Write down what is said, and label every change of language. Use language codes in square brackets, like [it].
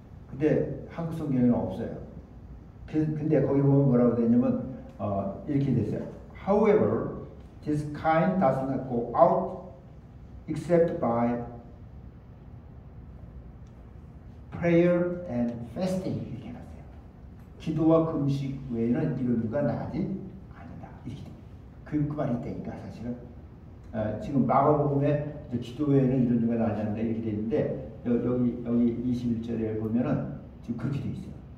[ko] 근데 한국 성경에는 없어요. 근데 거기 보면 뭐라고 되냐면 이렇게 됐어요. [en] However, this kind does not go out except by prayer and fasting. [ko] 이렇게 해놨어요. 기도와 금식 외에는 이런 이유가 나지 않는다. 이렇게 그 말이 있다니까 사실은. 지금 마가복음에 기도 외에는 이런 이유가 나지 않는다 이렇게 돼 있는데 여기 21절에 보면은 지금 그렇게 돼 있어요.